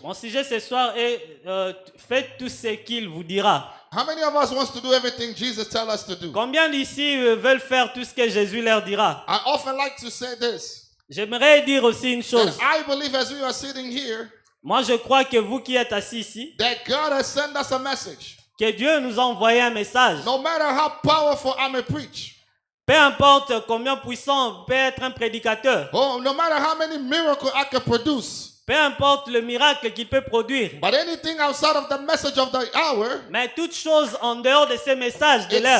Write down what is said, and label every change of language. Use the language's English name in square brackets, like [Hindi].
[French] mon sujet ce soir est faites tout ce qu'il vous dira. [English] How many of us wants to do everything Jesus tell us to do? [French] Combien d'ici veulent faire tout ce que Jésus leur dira? [English] I often like to say this, [French] J'aimerais dire aussi une [English] that [French] chose. [English] I believe as we are sitting here, [French] Moi, je crois que vous qui êtes assis ici, [English] that God has sent us a message. [French] que Dieu nous a envoyé un message. [English] No matter how powerful I may preach, [French] Peu importe combien puissant peut être un prédicateur, [English] oh, no matter how many miracles I can produce, [French] peu Peu importe le miracle qu'il peut produire. [English] But anything outside of the message of the hour, [French] Mais toute chose en dehors de ces messages de l'heure,